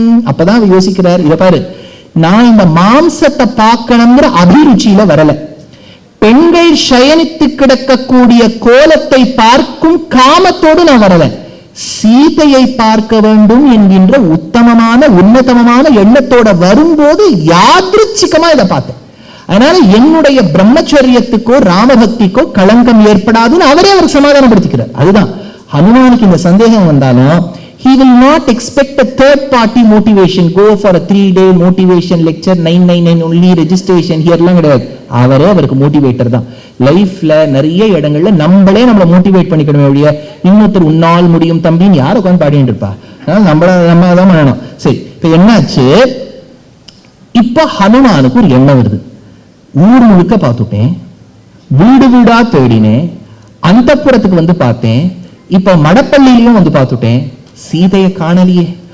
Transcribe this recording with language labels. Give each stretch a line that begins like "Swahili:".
Tamil: அப்பதான் யோசிக்கிறார், இத பாரு, நான் இந்த மாம்சத்தை பார்க்கணுங்கிற அபிருச்சியில வரல, பெண்கள் சயனித்து கிடக்கக்கூடிய கோலத்தை பார்க்கும் காமத்தோடு நான் வரல, சீதையை பார்க்க வேண்டும் என்கின்ற உத்தமமான உன்னதமான எண்ணத்தோட வரும்போது யாதிருச்சிகமா இதை பார்த்தேன். அதனால என்னுடைய பிரம்மச்சரியத்துக்கோ ராமபக்திக்கோ களங்கம் ஏற்படாதுன்னு அவரே அவர் சமாதானப்படுத்திக்கிறார். அதுதான் ஹனுமானுக்கு இந்த சந்தேகம் வந்தாலும்
English: he will not expect a third party motivation, go for a 3-day motivation lecture, 999 only registration here
Tamil: எல்லாம் கிடையாது. அவரே அவருக்கு மோட்டிவேட்டர் தான். லைஃப்ல நிறைய இடங்கள்ல நம்மளே நம்மளை மோட்டிவேட் பண்ணிக்கணுமே ஒழிய இன்னொருத்தர் உன்னால் முடியும் தம்பின்னு யார் உட்காந்து பாடிட்டு இருப்பா, நம்ம தான் பண்ணணும். சரி, இப்ப என்னாச்சு, இப்ப ஹனுமானுக்கு ஒரு எண்ணம் வருது, ஊர் முழுக்க பார்த்துட்டேன், வீடு வீடா தேடினேன், அந்தப்புறத்துக்கு பார்த்தேன், இப்ப மடப்பள்ளியிலையும் பார்த்துட்டேன், சீதையை காணலையே.